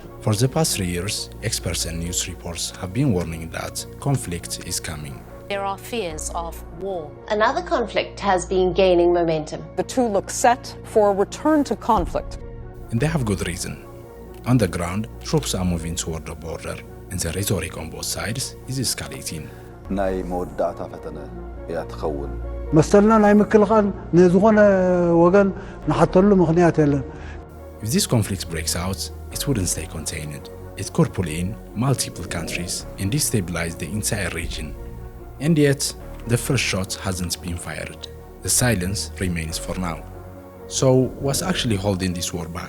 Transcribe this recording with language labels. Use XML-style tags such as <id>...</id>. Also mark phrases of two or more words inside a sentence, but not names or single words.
<en>For the past 3 years, experts and news reports have been warning that conflict is coming. There are fears of war. Another conflict has been gaining momentum. The two look set for a return to conflict. And they have good reason. On the ground, troops are moving toward the border, and the rhetoric on both sides is escalating.</en> <ti>ናይ መወዳእታ ፈተነ እያ ትኸውን መስተልና ናይ ምክልኻል ንዝኾነ ወገን ንሓተሉ ምኽንያት የለን</ti> <en>If this conflict breaks out, it wouldn't stay contained. It could pull in multiple countries and destabilize the entire region. And yet, the first shot hasn't been fired. The silence remains for now. So, what's actually holding this war back?</en>